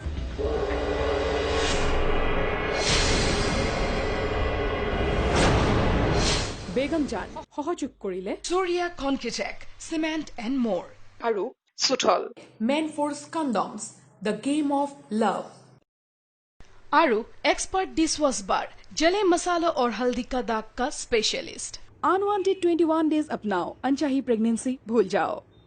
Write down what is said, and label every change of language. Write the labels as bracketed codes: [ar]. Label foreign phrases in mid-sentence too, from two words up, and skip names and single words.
[as] বেগম জান সহযোগ কৰিলে [en] Surya Concretec, Cement and more. [as] আৰু সুঠল মেন ফৰ্চ কণ্ডমছ [en] The Game of Love [hi] आरु एक्सपर्ट डिशवॉश बार जले मसालों और हल्दी का दाग का स्पेशलिस्ट अनवांटेड 21 डेज अपनाओ अनचाही प्रेगनेंसी भूल जाओ